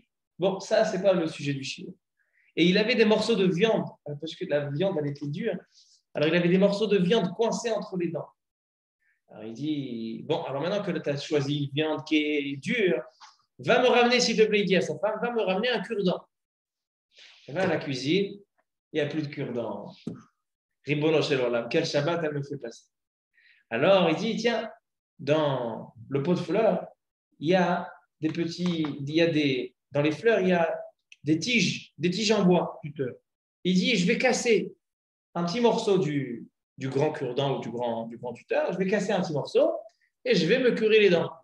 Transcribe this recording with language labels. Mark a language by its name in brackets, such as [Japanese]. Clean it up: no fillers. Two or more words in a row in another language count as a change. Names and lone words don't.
[French] Bon, ça, ce n'est pas le sujet du shiur. Et il avait des morceaux de viande, parce que la viande, elle était dure. Alors, il avait des morceaux de viande coincés entre les dents. Alors, il dit, bon, alors maintenant que tu as choisi une viande qui est dure, va me ramener, s'il te plaît, il dit à sa femme, va me ramener un cure-dent. Elle va à la cuisine, il n'y a plus de cure-dent. [Hebrew] רבונו של עולם, [French] quel Shabbat elle me fait passer. Alors, il dit, tiens, dans le pot de fleurs, il y a dans les fleurs, il y a des tiges en bois. Il dit, je vais casser un petit morceau du grand cure-dent ou du grand tuteur, je vais casser un petit morceau et je vais me curer les dents.